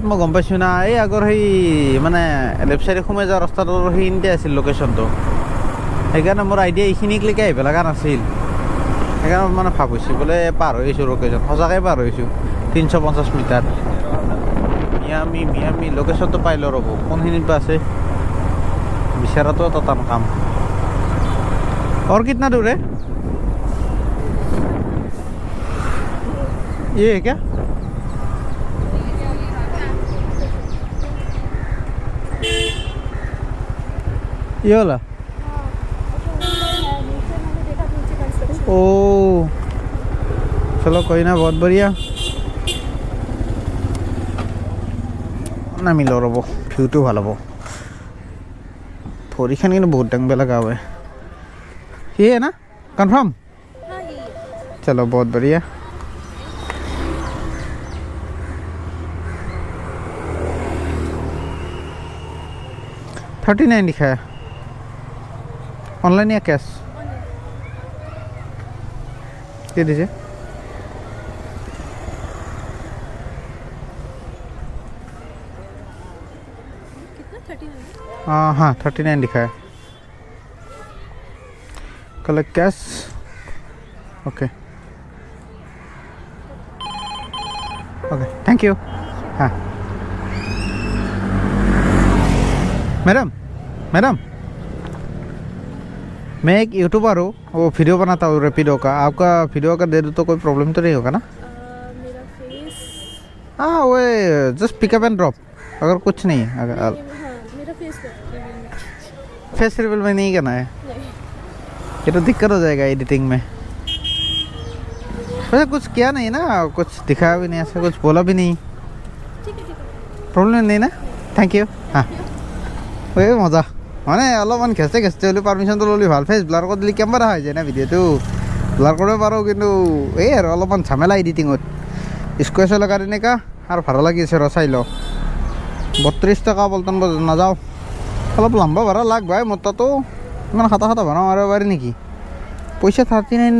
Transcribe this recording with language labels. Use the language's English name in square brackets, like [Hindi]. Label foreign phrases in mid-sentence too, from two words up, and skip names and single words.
[Assamese] মই গম পাইছোঁ না এই আগৰ সেই মানে [English] left side [Assamese] সোমাই যোৱা ৰাস্তাটোৰ সেইখিনিতে আছিল লোকেশ্যনটো সেইকাৰণে মোৰ আইডিয়া এইখিনিলৈকে আহিব লগা নাছিল সেইকাৰণে মানে ভাব হৈছোঁ বোলে পাৰ হৈ আহিছোঁ লোকেশ্যন সঁচাকৈ পাৰ হৈছোঁ 350 মিটাৰ মিয়ামি লোকেশ্যনটো পাই লওঁ ৰ'ব কোনখিনিত বা আছে বিচৰাটো এটা টান কাম [Hindi] और कितना दूर है ये है क्या ये वाला ओ चलो कोई ना बहुत बढ़िया [Assamese] নামি লওঁ ৰ'ব ভিউটো ভাল হ'ব ভৰিখন কিন্তু বহুত ডাঙৰ লগা হয় [Hindi] ये है ना कंफर्म चलो बहुत बढ़िया $39 लिखा है ऑनलाइन या कैश ये दीजिए हाँ 39 लिखा है [English] collect cash okay thank you [Hindi] हाँ मैडम मैं एक यूट्यूबर हूँ वो वीडियो बनाता हूँ रैपिडो का आपका वीडियो का दे दूँ तो कोई प्रॉब्लम तो नहीं होगा ना मेरा फेस हाँ वो जस्ट [English] pickup and drop [Hindi] अगर कुछ नहीं अगर हाँ मेरा फेस [English] face reveal [Hindi] में नहीं करना है ये तो दिक्कत हो जाएगा एडिटिंग में वैसे कुछ किया नहीं ना कुछ दिखाया भी नहीं ऐसा कुछ बोला भी नहीं ठीक है प्रॉब्लम नहीं ना थैंक यू हाँ [Assamese] ওই মজা মানে অলপমান ঘেঁচে হ'লেও পাৰ্মিশ্যনটো ল'লে ভাল [English] face blur [Assamese] কৰি দিলে কেমেৰা হৈ যায় না ভিডিঅ'টো ব্লাৰ কৰিব পাৰোঁ কিন্তু এই আৰু অলপমান ঝামেলা এডিটিঙত স্কুৱেছ লগা তেনেকুৱা আৰু ভাড়া লাগি আছে ৰ চাই লওঁ 32 টকা পল্টন বজাৰ নাযাওঁ অলপ লম্বা ভাড়া লাগ ভাই মোৰ তাতো ইমান খাটা ভাড়া মাৰিব পাৰি নেকি পইচা 39